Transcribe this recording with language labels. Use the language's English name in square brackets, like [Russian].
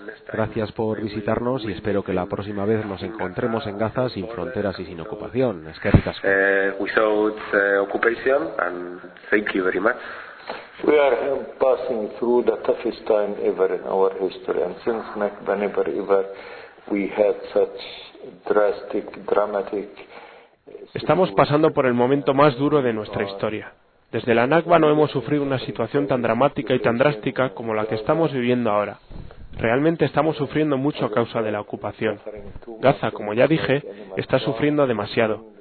[Spanish] Gracias por visitarnos y espero que la próxima vez nos encontremos en Gaza sin fronteras y sin ocupación. Es que ricas. [English] Without occupation and thank you very much. We are passing through the toughest time ever in our history and since never ever we had such drastic, dramatic. [Spanish] Estamos pasando por el momento más duro de nuestra historia. Desde la Nakba no hemos sufrido una situación tan dramática y tan drástica como la que estamos viviendo ahora. Realmente estamos sufriendo mucho a causa de la ocupación. Gaza, como ya dije, está sufriendo demasiado.